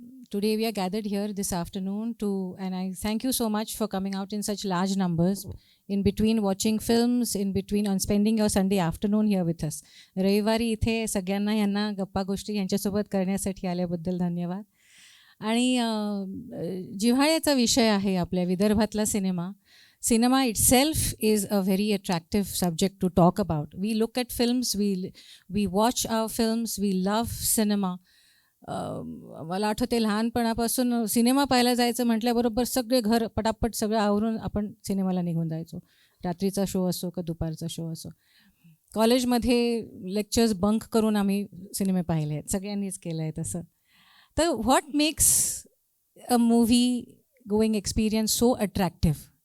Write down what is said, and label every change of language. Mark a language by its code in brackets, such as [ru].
[en] Today we are gathered here this afternoon and I thank you so much for coming out in such large numbers, in between watching films, in between on spending your Sunday afternoon here with us. [mr] रविवारी इथे सगळ्यांना यांना गप्पा गोष्टी यांच्यासोबत करण्यासाठी आल्याबद्दल धन्यवाद. आणि जिव्हाळ्याचा विषय आहे आपल्या विदर्भातला cinema. [en] Cinema itself is a very attractive subject to talk about. We look at films, we watch our films, we love cinema. [mr] मला आठवते लहानपणापासून सिनेमा पाहायला जायचं म्हटल्याबरोबर सगळे घर पटापट सगळं आवरून आपण सिनेमाला निघून जायचो. रात्रीचा शो असो का दुपारचा शो असो. कॉलेजमध्ये लेक्चर्स बंक करून आम्ही सिनेमे पाहिले आहेत. सगळ्यांनीच केलं आहे तसं. तर [en] What makes a movie going experience so attractive?